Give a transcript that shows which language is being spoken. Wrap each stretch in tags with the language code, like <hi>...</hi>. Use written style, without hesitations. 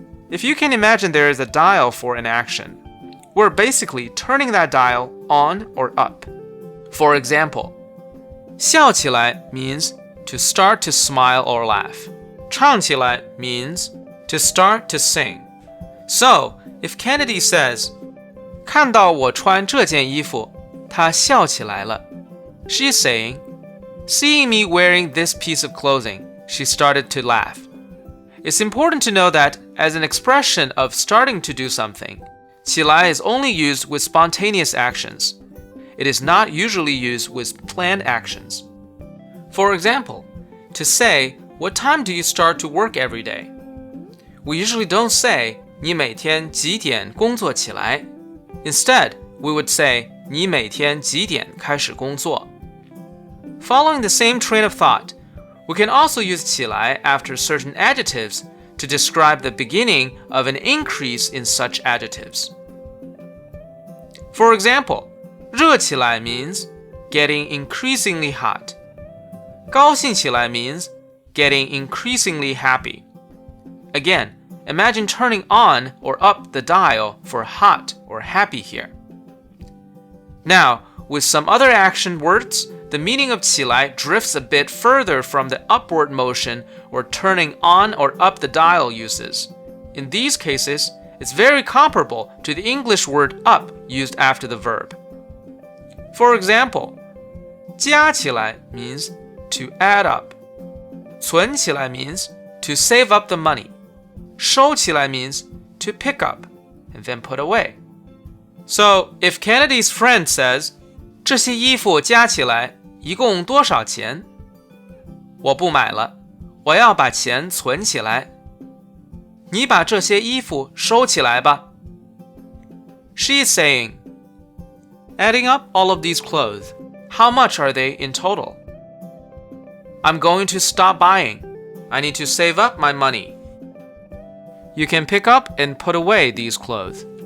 <en>If you can imagine there is a dial for an action, we're basically turning that dial on or up. For example, 笑起来 means to start to smile or laugh. 唱起来 means to start to sing. So, if Kennedy says,</en> <zh>看到我穿这件衣服，她笑起来了.</zh> <en>She's saying, seeing me wearing this piece of clothing, she started to laugh. It's important to know that, as an expression of starting to do something, 起来 is only used with spontaneous actions. It is not usually used with planned actions. For example, to say, what time do you start to work every day? We usually don't say,</en> <zh>你每天几点工作起来?</zh> <en>Instead, we would say,</en> <zh>你每天几点开始工作?</zh> <en>Following the same train of thought, we can also use 起来 after certain adjectives to describe the beginning of an increase in such adjectives. For example, 热起来 means getting increasingly hot. 高兴起来 means getting increasingly happy. Again, imagine turning on or up the dial for hot or happy here. Now, with some other action words, the meaning of 起来 drifts a bit further from the upward motion or turning on or up the dial uses. In these cases, it's very comparable to the English word up used after the verb. For example, 加起来 means to add up. 存起来 means to save up the money. 收起来 means to pick up and then put away. So, if Kennedy's friend says,</en> <zh>这些衣服加起来一共多少钱? 我不买了，我要把钱存起来。你把这些衣服收起来吧。</zh> <en>She is saying, adding up all of these clothes, how much are they in total? I'm going to stop buying. I need to save up my money. You can pick up and put away these clothes.</en>